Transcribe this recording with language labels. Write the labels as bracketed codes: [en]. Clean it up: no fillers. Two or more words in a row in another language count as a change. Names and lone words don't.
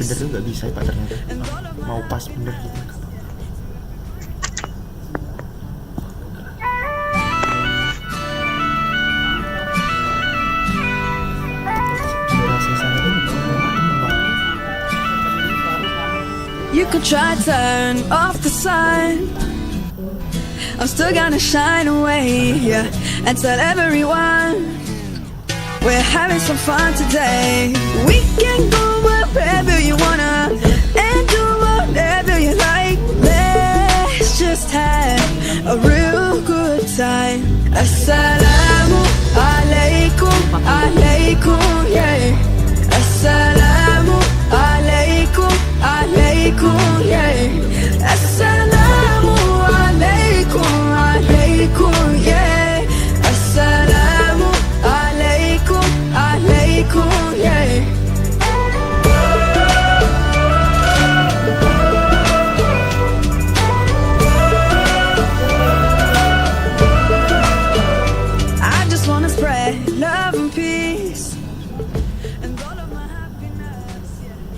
[id] nggak bisa ya Pak ternyata. Mau pas bener gitu. [en] You could try turn off the sun, I'm still gonna shine away, yeah, and tell everyone we're having some fun today. We can go wherever you wanna and do whatever you like. Let's just have a real good time. [ar] السلام عليكم، عليكم, yeah. السلام عليكم، عليكم, yeah. السلام عليكم، عليكم, yeah. السلام عليكم، عليكم, [en] yeah. I just wanna spread love and peace and all of my happiness, yeah.